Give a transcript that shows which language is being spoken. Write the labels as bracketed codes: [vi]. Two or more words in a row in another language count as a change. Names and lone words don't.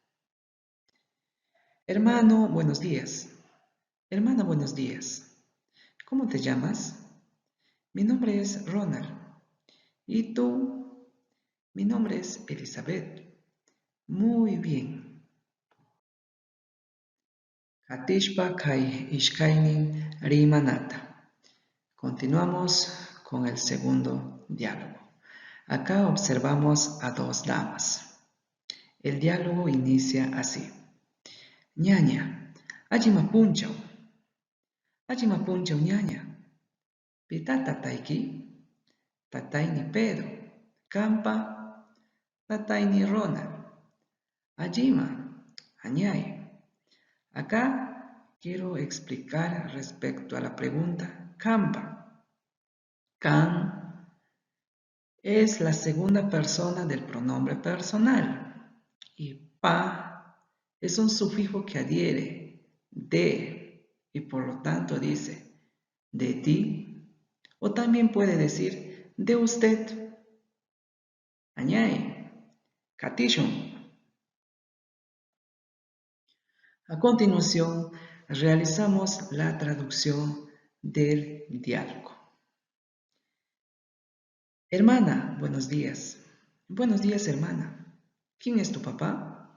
[es] Hermano, buenos días. Hermana, buenos días. ¿Cómo te llamas? Mi nombre es Ronald. ¿Y tú? Mi nombre es Elizabeth. Muy bien. [qu] Katishpa kay ishkaynin rimanata. [es] Continuamos con el segundo diálogo. Acá observamos a dos damas. El diálogo inicia así. [qu] Ñaña, ajimapunchaw. Ajimapunchaw ñaña. Pita tatayki? Tatayni Pedro. Kampa, tatayni Rona. Ajima, añay. [es] Acá quiero explicar respecto a la pregunta Kampa. Kan es la segunda persona del pronombre personal y pa es un sufijo que adhiere de y por lo tanto dice de ti o también puede decir de usted. [qu] Añay, katishun. [es] A continuación, realizamos la traducción del diálogo. Hermana, buenos días. Buenos días, hermana. ¿Quién es tu papá?